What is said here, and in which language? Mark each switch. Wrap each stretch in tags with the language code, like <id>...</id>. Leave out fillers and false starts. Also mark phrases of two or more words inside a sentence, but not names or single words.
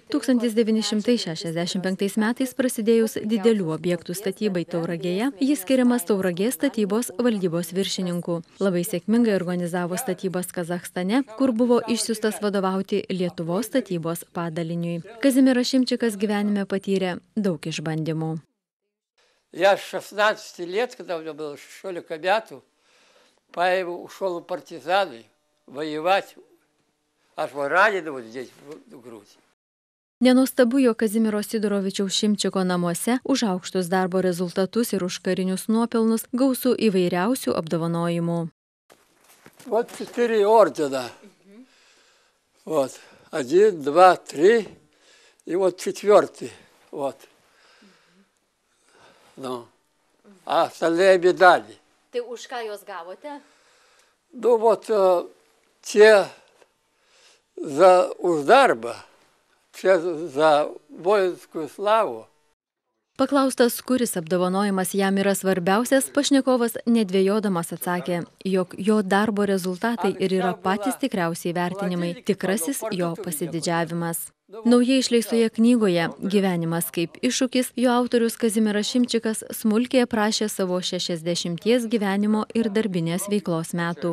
<lt>1965 metais prasidėjus didelių objektų statybai Tauragėje, jis skiriamas Tauragės statybos valdybos viršininku. Labai sėkmingai organizavo statybas Kazachstane, kur buvo išsiųstas vadovauti Lietuvos statybos padaliniui. Kazimieras Šimčikas gyvenime patyrė daug išbandymų.</lt> <ru>Я с 16 лет, когда у меня было 16 metų, ушел в партизаны воевать, аж раненого здесь в грудь.</ru> <lt>Nenuostabu, jog Kazimiero Sidorovičiaus Šimčiko namuose už aukštus darbo rezultatus ir už karinius nuopelnus gausų įvairiausių apdovanojimų.</lt> <ru>Вот 4 ордена. Вот. 1, 2, 3 и вот 4. Вот. Ну. А остальные медали.</ru> <lt>Tai už ką jos gavote?</lt> <ru>Ну вот те</ru> <lt>už darbą, čia</lt> <ru>za vojenskую slаву.</ru> <lt>Paklaustas, kuris apdovanojimas jam yra svarbiausias, pašnekovas nedvėjodamas atsakė, jog jo darbo rezultatai ir yra patys tikriausiai vertinimai, tikrasis jo pasididžiavimas. Naujai išleistoje knygoje Gyvenimas kaip iššūkis, jo autorius Kazimieras Šimčikas smulkiai aprašė savo 60 gyvenimo ir darbinės veiklos metų.</lt>